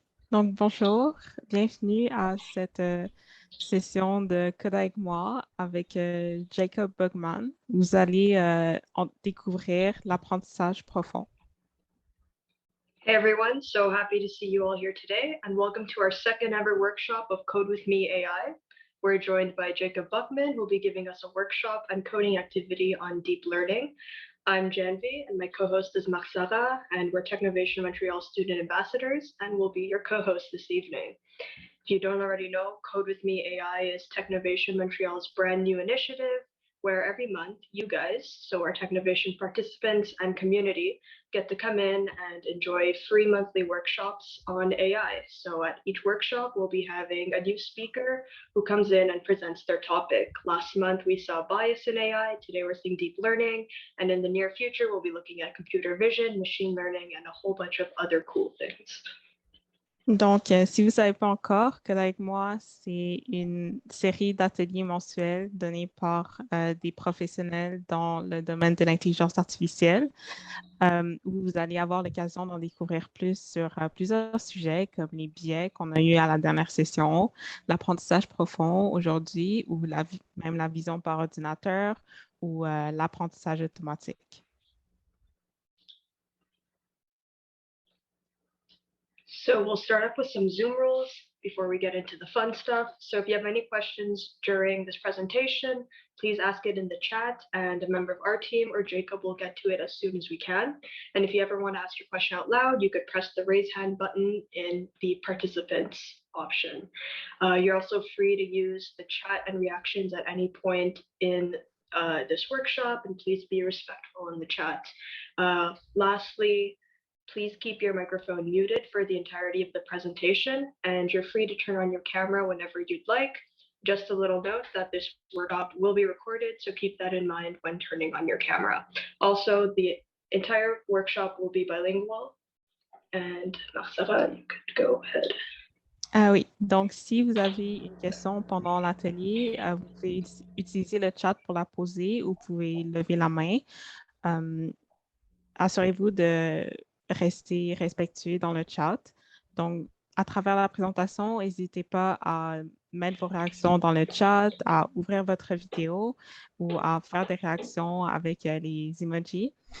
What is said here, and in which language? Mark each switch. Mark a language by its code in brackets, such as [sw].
[fr] Donc, bonjour, bienvenue à cette session de Code avec moi avec Jacob Buckman. Vous allez découvrir l'apprentissage profond. [en] Hey everyone, so happy to see you all here today and welcome to our second ever workshop of Code with Me AI. We're joined by Jacob Buckman, who will be giving us a workshop and coding activity on deep learning. I'm Janvi and my co-host is Marsara, and we're Technovation Montreal student ambassadors and we'll be your co-host this evening. If you don't already know, Code with Me AI is Technovation Montreal's brand new initiative where every month you guys, so our Technovation participants and community, get to come in and enjoy free monthly workshops on AI. So at each workshop, we'll be having a new speaker who comes in and presents their topic. Last month, we saw bias in AI. Today, we're seeing deep learning. And in the near future, we'll be looking at computer vision, machine learning, and a whole bunch of other cool things. [fr] Donc, si vous ne savez pas encore, Code avec moi, c'est une série d'ateliers mensuels donnés par des professionnels dans le domaine de l'intelligence artificielle, où vous allez avoir l'occasion d'en découvrir plus sur plusieurs sujets comme les biais qu'on a eu à la dernière session, l'apprentissage profond aujourd'hui, ou même la vision par ordinateur ou l'apprentissage automatique. [en] So we'll start off with some Zoom rules before we get into the fun stuff. So if you have any questions during this presentation, please ask it in the chat and a member of our team or Jacob will get to it as soon as we can. And if you ever want to ask your question out loud, you could press the raise hand button in the participants option. You're also free to use the chat and reactions at any point in this workshop, and please be respectful in the chat. Lastly, please keep your microphone muted for the entirety of the presentation, and you're free to turn on your camera whenever you'd like. Just a little note that this workshop will be recorded, so keep that in mind when turning on your camera. Also, the entire workshop will be bilingual. And Marsara, you could go ahead. [fr] Ah oui, donc si vous avez une question pendant l'atelier, vous pouvez utiliser le chat pour la poser ou vous pouvez lever la main. Assurez-vous de rester respectueux dans le chat. Donc, à travers la présentation, n'hésitez pas à mettre vos réactions dans le chat, à ouvrir votre vidéo ou à faire des réactions avec les emojis.